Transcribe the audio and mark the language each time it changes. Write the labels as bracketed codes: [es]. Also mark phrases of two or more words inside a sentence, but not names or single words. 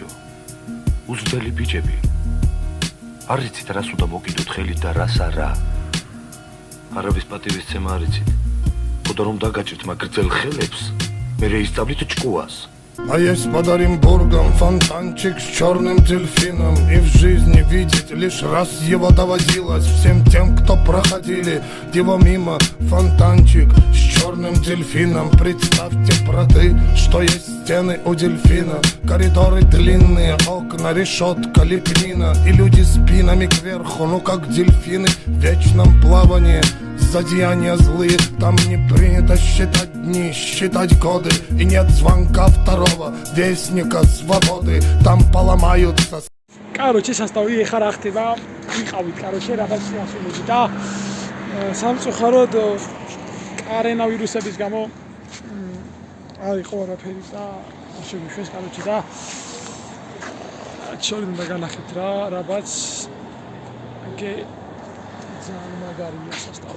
[ka] უზრდელი ბიჭები. არ იცით რას უნდა მოკიდოთ ხელით და რას არა. არავის პატივისცემა არ იცით. ხოდა რომ დაგაჭირთ მაგ გრძელ ხელებს, მე ისწავლით ჭკუას. [ru] А есть под Оренбургом фонтанчик с черным дельфином. И в жизни видеть лишь раз его доводилось всем тем, кто проходили его мимо. Фонтанчик с черным дельфином. Представьте, браты, что есть стены у дельфина. Коридоры длинные, окна, решетка, лепнина. И люди спинами кверху, ну как дельфины в вечном плавании. За деяния злые, там не принято считать дни, считать годы. И нет звонка второго вестника свободы. Там поломаются. [ka] Короче, составი ეხა რა ხდება? ვიყავით, короче, რაღაც ასულები და სამწუხაროდ კორონავირუსების გამო არ იყო არაფერი და შეგვიშვეს, короче, და შორიდან დაგანახეთ რაღაც აკე ძალიან მაგარია составი.